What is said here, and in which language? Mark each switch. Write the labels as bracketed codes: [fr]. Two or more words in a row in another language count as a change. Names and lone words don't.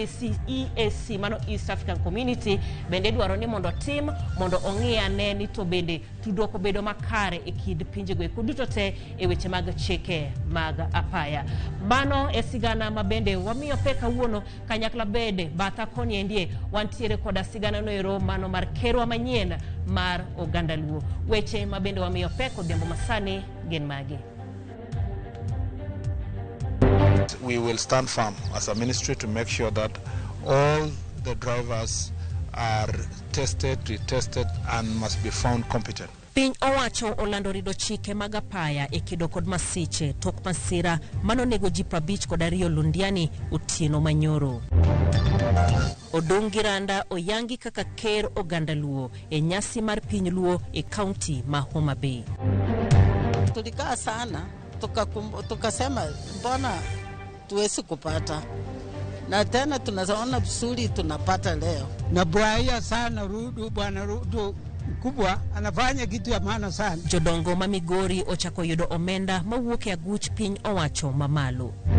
[luo] EAC mano East African Community bende dwaro ni mondo tim mondo ong'iyane ni to bende tudruok obedo makare e kid pinje go duto te e weche mag chike mag apaya. Mano e sigana mabende wamiyo peka wuono kanyakla bende batha koni endie wantiere koda sigana noero mano mar kerwa manyien mar oganda Luo. Weche mabende wamiyo peko dembo masani gin magi. [en] We will stand firm as a ministry to make sure that all the drivers are tested, retested and must be found competent. [luo] Piny owacho olando rido chike mag apaya e kido kod masiche tok masira mano nego ji 52 Londiani otieno manyoro. Odungi Randa oyangi kaka ker oganda Luo e nyasi mar piny Luo e kaunti ma Homa Bay. [sw] Tulikaa sana tukasema mbona tuwezi kupata na tena tunaona vizuri tunapata leo. Na bwaia sana bwana Rudu kubwa anafanya kitu ya maana sana. [luo] Jodongo ma Migori ochako yudo omenda mawuok e aguch piny owacho mamalo.